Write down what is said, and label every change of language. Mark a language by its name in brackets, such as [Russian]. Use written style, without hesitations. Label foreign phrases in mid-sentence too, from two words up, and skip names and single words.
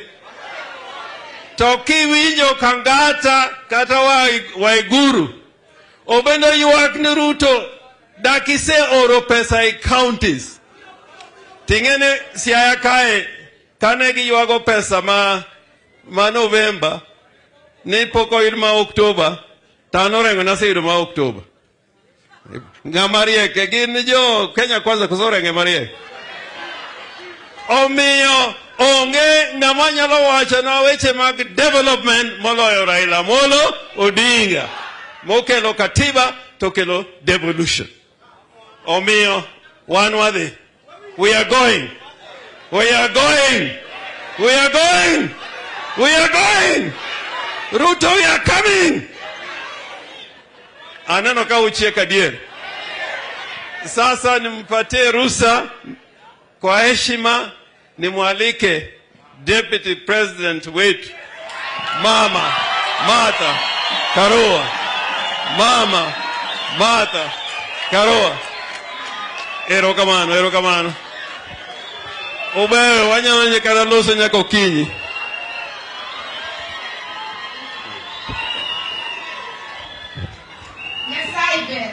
[Luo (Kenya and Tanzania)] Toki winjo kangata kata waiguru. Obendo yuak ni Ruto dakise oro pesa e counties. Tingene Siaya kae kane gi yuago pesa ma November ni poko irma October tano rengo na siro ma October. Ngamarie ke gin jo Kenya Kwanza kusorenge marie. Omiyo onge ng'amanyalo wacho na weche mag development moloyo Raila Molo Odinga. Mokelo katiba tokelo devolution. Omiyo wan wadhi. [English] We are going. We are going. We are going. We are going. Ruto, we are coming. [Luo (Kenya and Tanzania)] Anano ka uchieka dier. [Swahili] Sasa nimpatie ruhusa kwa heshima nimwalike [English] Deputy President [Swahili] wetu Mama Martha Karua. Mama Martha Karua. [Luo (Kenya and Tanzania)] Erokamano, erokamano. Obeyo wanyalo nyekana loso nyako kinyi. Nyasaide.